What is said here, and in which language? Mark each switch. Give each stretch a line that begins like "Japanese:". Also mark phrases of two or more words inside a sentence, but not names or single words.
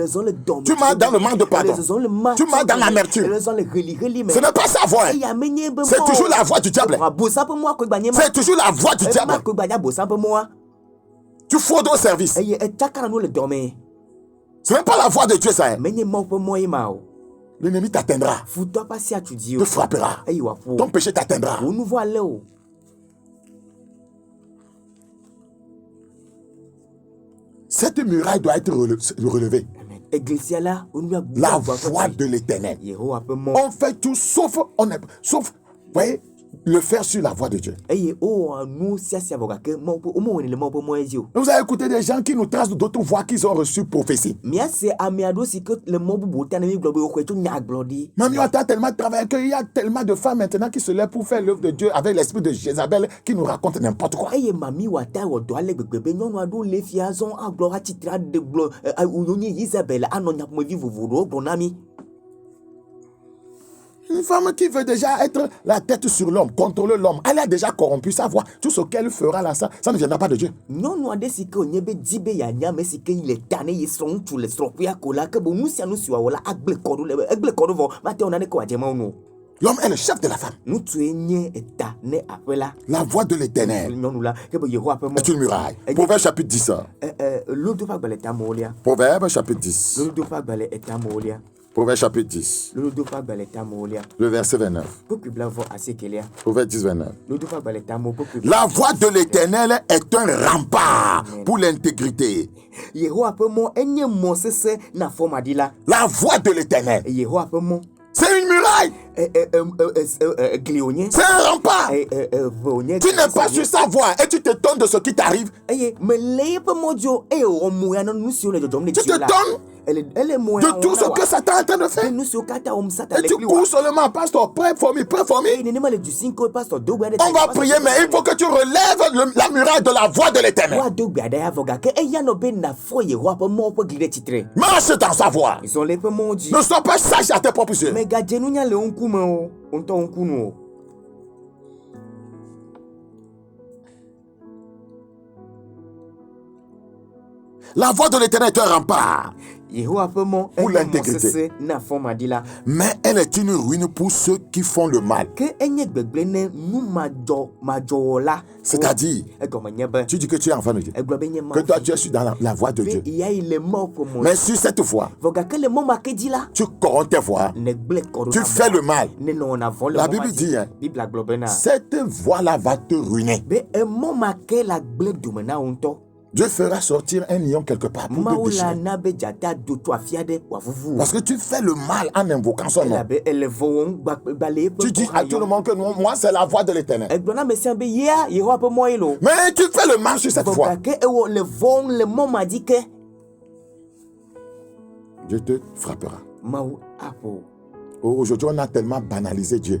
French: Tu marches dans le manque de pardon. Tu marches dans l'amertume. Ce n'est pas sa voix. C'est toujours la voix du diable. C'est toujours la voix du diable. Tu fraudes au service. Ce n'est pas la voix de Dieu, ça.
Ewe: menye mawu ƒe mɔ ye ma o.
French: L'ennemi t'atteindra,
Ewe: Futɔ ƒe asi atu dzi te o.
French: frappera.
Ewe: eye wòaƒo
French: Ton péché t'atteindra.
Ewe: wò nu vɔ alé o.
French: Cette muraille doit être relevée.
Ewe: Amen. Eglesia la onua bu
French: La
Ewe: agba ƒe
French: voix
Ewe: dzi.
French: de l'Éternel.
Ewe: Yehowa ƒe mɔ.
French: On fait tout sauf, voyez, le faire sur la voix de Dieu.
Ewe: eye wowɔ nu sia sia vɔ gake mawu ƒe womewɔnɛ le mawu ƒe mɔ dzi o.
French: Vous avez écouté des gens qui nous tracent d'autres voix qu'ils ont reçues prophétie.
Ewe: Míase ame aɖewo si ke le mɔ bubu ta ne mi gblɔ be woxɔe tso nyagblɔɖi.
French: Même on a tellement travaillé qu'il y a tellement de femmes maintenant qui se lèvent pour faire l'œuvre de Dieu avec l'esprit de Jézabel qui nous raconte n'importe quoi.
Ewe: eye mami wɔ ta wɔ dɔ ale gbegbe be nyɔnu aɖewo le fia zɔn agblɔ atsitre aɖe gblɔ wonye Isabel anɔ nyaƒomevi vovovowo gblɔ na mi.
French: Une femme qui veut déjà être la tête sur l'homme, contrôler l'homme, elle a déjà corrompu sa voix. Tout ce qu'elle fera là, ça ne viendra pas de Dieu.
Ewe: Nyɔnu aɖe si ke wònye be di be yeanya ame si ke le ta ne ye srɔ̃ŋutsu le srɔ̃ƒea ko la ke bo nu sia nu si wòawɔ la egble kɔ ɖo vɔ mate wo naneke wòadze mawu nu o.
French: L'homme est le chef de la femme.
Ewe: Ŋutsue nye eta ne aƒe la.
French: La voix de l'Éternel
Ewe: Nyɔnu la ke be Yehowa ƒe
French: est une muraille. Proverbe chapitre 10.
Ewe: lodo ƒe agbalẽ tamewolia.
French: Proverbe chapitre 10.
Ewe: lodo ƒe agbalẽ tamewolia.
French: Proverbe chapitre 10.
Ewe: lodo ƒe agbalẽ tamewolia.
French: Le verset 29.
Ewe: kpekui blavɔ asiekelia.
French: Proverbe 10, 29.
Ewe: lodo ƒe agbalẽ tamewo kpekui.
French: La voix de l'Éternel est un rempart pour l'intégrité.
Ewe: Yehowa ƒe mɔ enye mɔ sesẽ na fɔmaɖila.
French: La voix de l'Éternel,
Ewe: Yehowa ƒe mɔ.
French: c'est une muraille.
Ewe: Gli wònye.
French: C'est un rempart.
Ewe: Eve wònye.
French: Tu n'es pas sur sa voix et tu te tonnes de ce qui t'arrive.
Ewe: eye mele yeƒe mɔ dzi o eye wò moya na nu siwo le dzɔdzɔm le
French: Tu te
Ewe: dziwò la.
French: tonnes
Ewe: ele moya
French: de tout ce que Satan est en train de faire.
Ewe: nu siwo katã wɔm Satan
French: Et
Ewe: le
French: tu
Ewe: kpli
French: cours
Ewe: wa.
French: seulement, pasteur, prie
English: for me,
French: prie for
Ewe: eye
French: me.
Ewe: nenema le du si ko pastor do gbe aɖe.
French: On va prier, mais il faut que tu relèves la muraille de la voix de l'Éternel.
Ewe: woado gbe aɖe ya vɔ gake eya nɔ be nafɔ Yehowa ƒe mɔ ƒe gli ɖe tsitre.
French: Marche dans sa voix.
Ewe: zɔ le eƒe mɔ dzi.
French: Ne sois pas sage à tes propres yeux.
Ewe: megadze nunya le wo ŋkume o wo ŋutɔ wo ŋkunu o.
French: La voix de l'Éternel est un rempart,
Ewe: Yehowa ƒe mɔ
French: Pour
Ewe: enye mɔ
French: l'intégrité.
Ewe: sesẽ na fɔmaɖila.
French: mais elle est une ruine pour ceux qui font le mal.
Ewe: ke enye gbegblẽ ne nu madzɔwɔla.
French: C'est-à-dire,
Ewe: egɔme nye be
French: tu dis que tu es enfant de Dieu,
Ewe: egblɔ be nye
French: que
Ewe: mawu
French: toi tu es sur dans la voix de Dieu.
Ewe: be yayi le mawu ƒe mɔ
French: Mais sur cette voie,
Ewe: vɔ gake le mɔ ma ke dzi la
French: tu corromps tes voix,
Ewe: ne gblẽ kɔ ɖo
French: tu
Ewe: na
French: fais
Ewe: mɔ
French: le mal.
Ewe: ne nɔ wɔna vɔ le
French: La
Ewe: mɔ
French: Bible
Ewe: ma
French: dit, hein,
Ewe: dzi. Bibla gblɔ bena
French: cette voie-là va te ruiner.
Ewe: be emɔ ma ke la gblẽ dome na wo ŋutɔ.
French: Dieu fera sortir un lion quelque part pour te
Ewe: mawu la
French: déchirer.
Ewe: na be dzata do to afi aɖe wòavuvu wo.
French: Parce que tu fais le mal en invoquant son nom.
Ewe: elabe ele vɔ wɔm gbale
French: Tu
Ewe: eƒe
French: dis à tout le monde que non, moi c'est la voix de l'Éternel.
Ewe: egblɔ na ame sia be yea Yehowa ƒe mɔ ye lo.
French: Mais tu fais le mal sur cette
Ewe: vɔ
French: voie.
Ewe: gake ewɔ le vɔm le mɔ ma dzi ke
French: Dieu te frappera.
Ewe: mawu aƒo.
French: Aujourd'hui, on a tellement banalisé Dieu.